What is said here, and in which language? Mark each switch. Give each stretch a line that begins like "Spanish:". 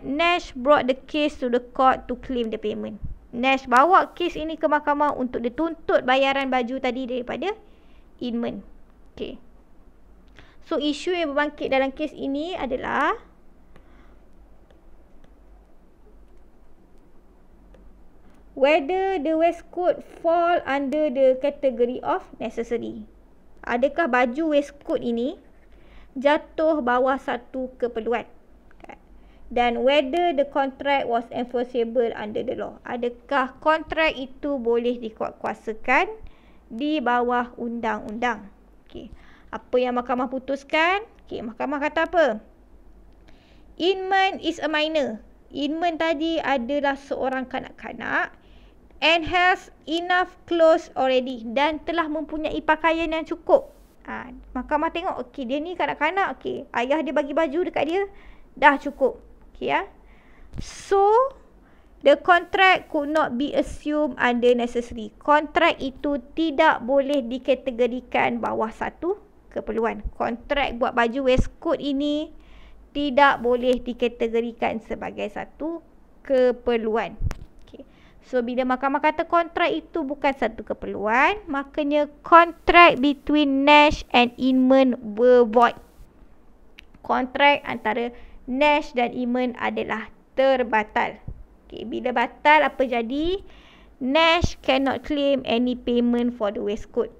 English: Nash brought the case to the court to claim the payment.
Malay: Nash bawa kes ini ke mahkamah untuk dituntut bayaran baju tadi daripada Inman.
English: Okay. So,
Malay: isu yang berbangkit dalam kes ini adalah
English: whether the waistcoat fall under the category of necessary.
Malay: Adakah baju waistcoat ini jatuh bawah satu keperluan?
English: Dan whether the contract was enforceable under the law.
Malay: Adakah kontrak itu boleh dikuatkuasakan di bawah undang-undang? Okay. Apa yang mahkamah putuskan? Okay, mahkamah kata apa?
English: Inman is a minor.
Malay: Inman tadi adalah seorang kanak-kanak
English: and has enough clothes already,
Malay: dan telah mempunyai pakaian yang cukup. Mahkamah tengok, okey, dia ni kanak-kanak, okey, ayah dia bagi baju dekat dia, dah cukup.
English: Okey So, the contract could not be assumed under necessary.
Malay: Kontrak itu tidak boleh dikategorikan bawah satu keperluan. Kontrak buat baju waistcoat ini tidak boleh dikategorikan sebagai satu keperluan. So, bila mahkamah kata kontrak itu bukan satu keperluan, makanya kontrak
English: between Nash and Inman were void.
Malay: Kontrak antara Nash dan Inman adalah terbatal. Okay, bila batal, apa jadi?
English: Nash cannot claim any payment for the waistcoat.